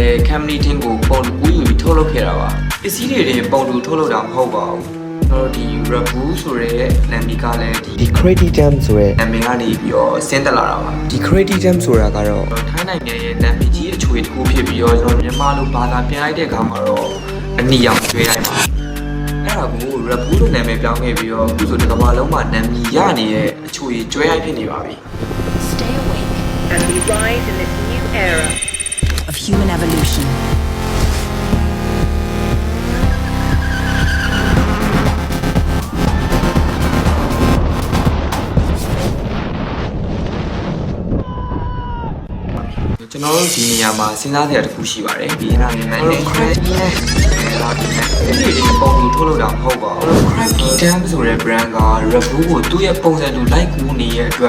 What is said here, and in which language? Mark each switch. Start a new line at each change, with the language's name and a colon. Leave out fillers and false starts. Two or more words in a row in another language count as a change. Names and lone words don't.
English: company team
Burmese: ကိုပုံတူကူးယူပြီးထုတ်လုပ်ခဲ့တာပါပစ္စည်းတွေပုံတူထုတ်လုပ်တာမဟုတ်ပါဘူးတော့ဒီ Red Bull ဆိုတဲ့နာမည်ကလည်းဒီ Creditum ဆိုတဲ့နာမည်ကနေပြီးတော့ဆင်းသက်လာတာပါဒီ Creditum ဆိုတာကတော့ထိုင်းနိုင်ငံရဲ့နာမည်ကြီးအချွေတစ်ခုဖြစ်ပြီးတော့ကျွန်တော်မြန်မာလိုဘာသာပြန်လိုက်တဲ့အခါမှာတော့အနီရောင်ကျွေးတိုင်းပါအဲ့ဒါကို Red Bull လို့နာမည်ပြောင်းခဲ့ပြီးတော့အခုဆိုဒီကမ္ဘာလုံးမှာနာမည်ရနေတဲ့အချွေကျွေးတိုင်းဖြစ်နေပါပြီ
English: Stay awake as we rise in this new era of human evolution.
Burmese: ကျွန်တော်တို့ဒီနေရာမှာစဉ်းစားစရာတစ်ခုရှိပါတယ်ဒီနာမည်နဲ့ Craftyဒီပုံကိုထုတ်လုပ်တာမဟုတ်ပါဘူး Crafty Dam ဆိုတဲ့ brand က Red Bull ကိုသူ့ရဲ့ပုံစံတူလိုက်ကူးနေတဲ့အတွက်